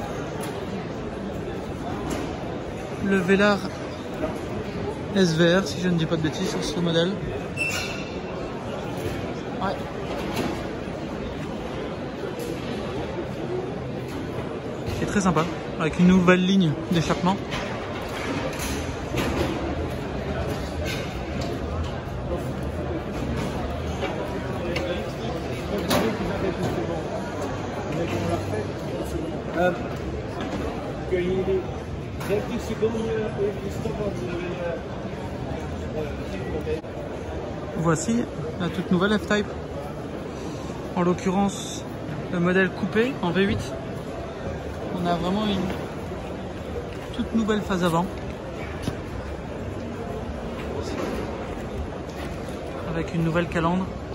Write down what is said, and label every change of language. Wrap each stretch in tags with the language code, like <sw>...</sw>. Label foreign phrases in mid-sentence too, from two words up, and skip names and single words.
<fr>Le Velar SVR, si je ne dis pas de bêtises, sur ce modèle. Ouais. Qui est très sympa, avec une nouvelle ligne d'échappement.</fr> <nl>Kun je jullie 30 seconden even stoppen?</nl> <fr>Voici la toute nouvelle F-Type. En l'occurrence, le modèle coupé en V8. On a vraiment une toute nouvelle phase avant. Avec une nouvelle calandre.</fr>